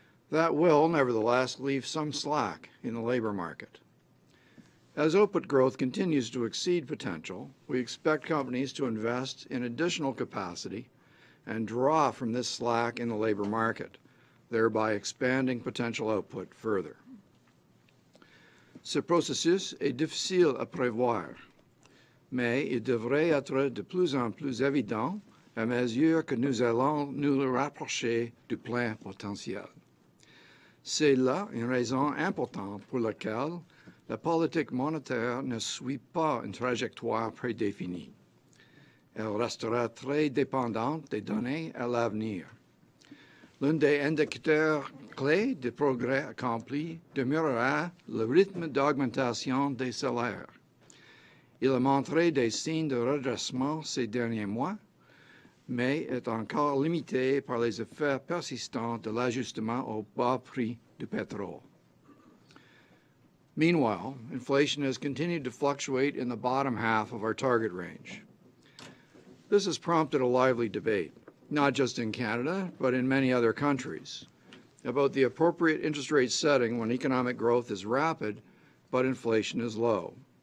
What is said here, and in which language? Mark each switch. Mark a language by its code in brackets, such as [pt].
[en] That will, nevertheless, leave some slack in the labor market. As output growth continues to exceed potential, we expect companies to invest in additional capacity and draw from this slack in the labor market, thereby expanding potential output further. [fr] Ce processus est difficile à prévoir, mais il devrait être de plus en plus évident à mesure que nous allons nous rapprocher du plein potentiel. C'est là une raison importante pour laquelle la politique monétaire ne suit pas une trajectoire prédéfinie. Elle restera très dépendante des données à l'avenir. L'un des indicateurs clés des progrès accomplis demeurera le rythme d'augmentation des salaires. Il a montré des signes de redressement ces derniers mois, mais est encore limité par les effets persistants de l'ajustement au bas prix du pétrole. [en] Meanwhile, inflation has continued to fluctuate in the bottom half of our target range. This has prompted a lively debate, not just in Canada, but in many other countries, about the appropriate interest rate setting when economic growth is rapid, but inflation is low.